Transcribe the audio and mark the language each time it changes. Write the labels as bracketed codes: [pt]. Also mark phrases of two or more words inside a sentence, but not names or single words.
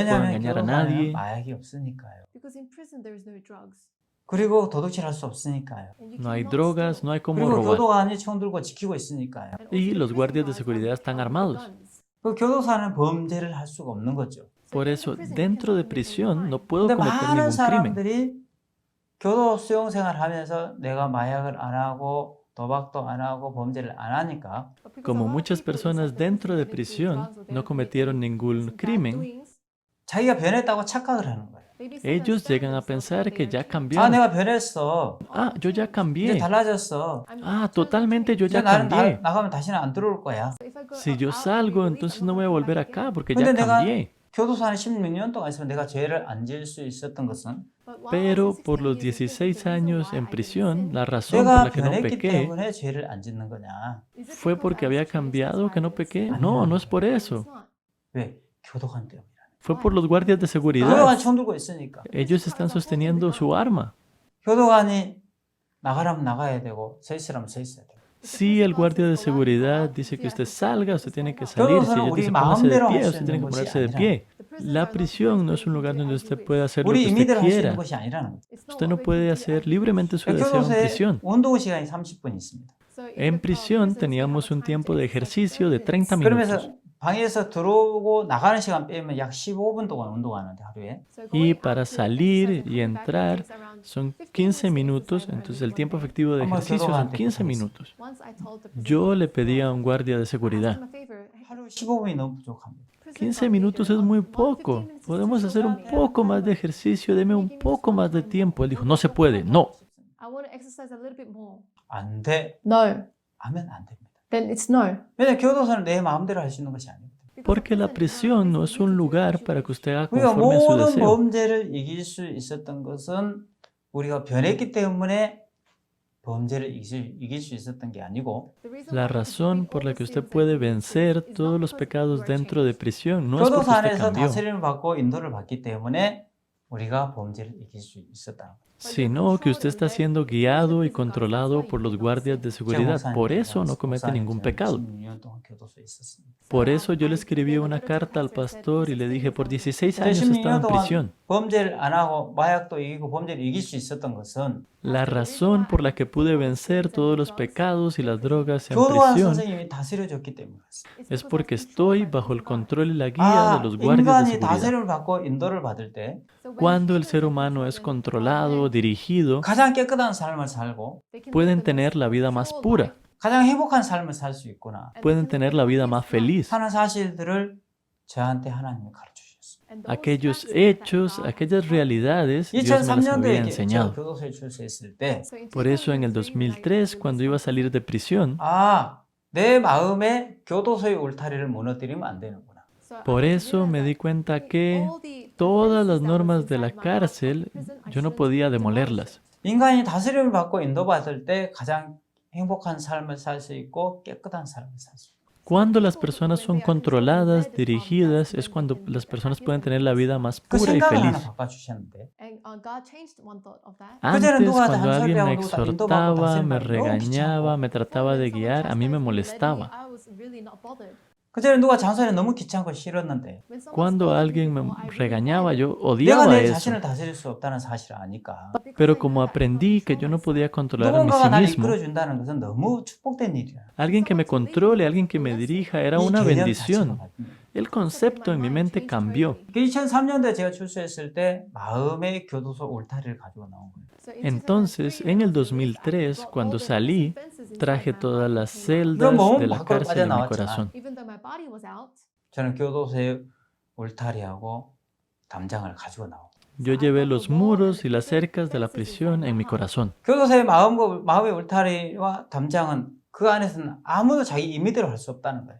[ko] 왜냐하면 [es] engañar a [ko] 교도소 안에는 [es] nadie. [ko] 마약이 없으니까요. 그리고 도둑질 할 수 없으니까요. [es] No hay drogas, no hay cómo [ko] 그리고 [es] robar. [ko] 교도관이 총 들고 지키고 있으니까요. [es] Y los guardias de seguridad están armados. [ko] 그 교도소 안에는 범죄를 할 수가 없는 거죠. [es] Por eso, dentro de prisión no puedo [ko] 근데 [es] cometer [ko] 많은 [es] ningún crimen. [ko] 사람들이 교도 수용 생활하면서 내가 마약을 안 하고 도박도 안 하고 범죄를 안 하니까 [es] Como muchas personas dentro de prisión no cometieron ningún crimen, [ko] 자기가 변했다고 착각을 하는 거예요. [es] ellos llegan a pensar que ya [ko] 아, [es] cambiaron. [ko] 내가 변했어. [es] Ah, yo ya [ko] 이제 [es] cambié. [ko] 달라졌어. [es] Ah, totalmente yo [ko] 이제 [es] ya [ko] 나는 [es] cambié. [ko] 나가면 다시는 안 들어올 거야. [es] Si yo salgo, entonces no voy a volver acá porque ya [ko] 근데 내가 [es] cambié. [ko] 교도소 안에 16년 동안 있으면 내가 죄를 안 지을 수 있었던 것은 [es] Pero por los 16 años en prisión, la razón por [ko] 내가 [es] la que no [ko] 변했기 [es] pequé [ko] 때문에 죄를 안 짓는 거냐. [es] fue porque había cambiado que no pequé. No, no es por eso. [ko] 왜? 교도관 때문이야. [es] Fue por los guardias de seguridad. [ko] 교도관이 총 들고 있으니까. [es] Ellos están sosteniendo su arma. [ko] 교도관이 나가라면 나가야 되고 서 있으라면 서 있어야 돼. [es] Si el guardia de seguridad dice que usted salga, usted tiene que salir. Si ellos dicen póngase de pie, usted tiene que ponerse de pie. La prisión no es un lugar donde usted puede hacer lo [ko] 우리 [es] que usted [ko] 임의대로 할 수 있는 [es] quiera. [ko] 것이 아니라는 거죠. [es] Usted no puede hacer libremente su deseo en [ko] 교도소에 [es] prisión. [ko] 운동 시간이 30분 있습니다. [es] En prisión teníamos un tiempo de ejercicio de 30 minutos. [ko] 그러면서 방에서 들어오고 나가는 시간 빼면 약 15분 동안 운동하는데 하루에. [es] Y para salir y entrar son 15 minutos, entonces el tiempo efectivo de ejercicio son 15 minutos. Yo le pedí a un guardia de seguridad, [ko] 하루 15분이 너무 부족합니다. [es] 15 minutos es muy poco, podemos hacer un poco más de ejercicio, deme un poco más de tiempo. Él dijo, no se puede, no. [ko] 안 돼. [es] No. [ko] 하면 안 됩니다. [en] Then it's no. [ko] 왜냐면 교도소는 내 마음대로 할 수 있는 것이 아닙니다. [es] Porque la prisión no es un lugar para que usted haga [ko] 우리가 [es] conforme a su [ko] 모든 [es] deseo. [ko] 범죄를 이길 수 있었던 것은 우리가 변했기 때문에 범죄를 이길 수 있었던 게 아니고 [es] La razón por la que usted puede vencer todos los pecados dentro de prisión no es porque [ko] 교도소 [es] usted [ko] 안에서 [es] cambió, [ko] 다스림을 받고 인도를 받기 때문에 우리가 범죄를 이길 수 있었다는 거예요. [es] sino que usted está siendo guiado y controlado por los guardias de seguridad. Por eso no comete ningún pecado. [ko] 16년 동안 교도소에 있었습니다. [es] Por eso yo le escribí una carta al pastor y le dije, por 16 años estaba [ko] 16년 [es] en prisión. [ko] 동안 범죄를 안 하고 마약도 이기고 범죄를 이길 수 있었던 것은 [es] La razón por la que pude vencer todos los pecados y las drogas en [ko] 교도관 [es] prisión [ko] 선생님이 다스려줬기 때문이었어요. [es] es porque estoy bajo el control y la guía de los guardias de [ko] 인간이 [es] seguridad. [ko] 다스림을 받고 인도를 받을 때 [es] Cuando el ser humano es controlado, dirigido, [ko] 가장 깨끗한 삶을 살고 [es] pueden tener la vida más pura, [ko] 가장 행복한 삶을 살 수 있구나 [es] pueden tener la vida más feliz. [ko] 하는 사실들을 저한테 하나님이 가르쳐 주셨어요. [es] Aquellos hechos, aquellas realidades, Dios me las había [ko] 2003년도에 제가 [es] enseñado. [ko] 교도소에 출소했을 때 [es] Por eso en el 2003, cuando iba a salir de prisión, [ko] 내 마음에 교도소의 울타리를 무너뜨리면 안 되는구나. [es] por eso me di cuenta que todas las normas de la cárcel, yo no podía demolerlas. [ko] 인간이 다스림을 받고 인도받을 때 가장 행복한 삶을 살 수 있고 깨끗한 삶을 살 수 있고 [es] Cuando las personas son controladas, dirigidas, es cuando las personas pueden tener la vida más [ko] 그 [es] pura y [ko] 생각을 [es] feliz. [ko] 하나 바꿔주셨는데 [es] Antes, cuando alguien me exhortaba, me regañaba, me trataba de guiar, a mí me molestaba. [ko] 그전에 누가 장소에 너무 귀찮고 싫었는데 [es] Cuando alguien me regañaba, yo [ko] 내가 [es] odiaba [ko] 내 [es] eso. [ko] 자신을 다스릴 수 없다는 사실을 아니까 [es] Pero como aprendí que yo no podía controlar a mí [ko] 누군가가 나를 [es] mismo, [ko] 이끌어준다는 것은 너무 축복된 일이야. [es] alguien que me controle, alguien que me dirija, era [ko] 이 [es] una [ko] 개념 [es] bendición. [ko] 자체가 바뀝니다. [es] El concepto en mi mente cambió. [ko] 2003년도에 제가 출소했을 때 마음의 교도소 울타리를 가지고 나온 거예요. [es] Entonces, en el 2003, cuando salí, traje todas las celdas [ko] 그럼 몸은 [es] de la [ko] 밖으로 [es] cárcel en mi [ko] 빠져나왔지만 [es] corazón. [ko] 저는 교도소의 울타리하고 담장을 가지고 나온 거예요. [es] Yo llevé los muros y las cercas de la prisión en mi corazón. [ko] 교도소의 마음의 울타리와 담장은 그 안에서는 아무도 자기 임의대로 할 수 없다는 거예요.